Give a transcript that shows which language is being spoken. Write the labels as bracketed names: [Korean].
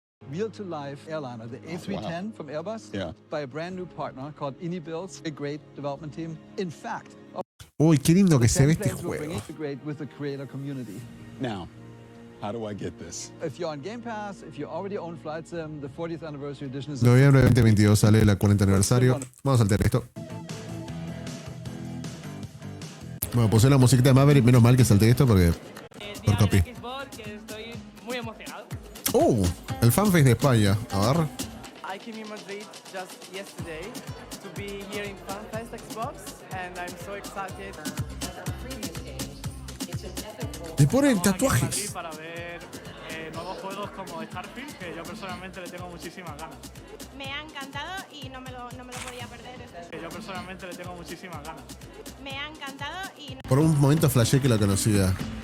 [English] Real-to-life airliner, the A310 from Airbus, by a brand new partner called Inicio, a great development team. In fact, [Spanish] uy, qué lindo que se ve este juego. [English] With the creator community. Now, how do I get this? If you're on Game Pass, if you already own Flight Sim, the 40th anniversary edition is... [Spanish] Noviembre de 2022 sale el 40 aniversario. Vamos a saltar esto. Bueno, puse la musiquita de Maverick, menos mal que salté esto porque... Por copy. Estoy muy emocionado. El fanfest de España. A ver. [English] I came in Madrid just yesterday to be here in FanFest Xbox, and I'm so excited. [Spanish] Te ponen tatuajes. Para ver nuevos juegos como Starfield, que yo personalmente le tengo muchísimas ganas. Me ha encantado y no me lo podía perder. Que yo personalmente le tengo muchísimas ganas. Me ha encantado y... Por un momento flashé que la conocía.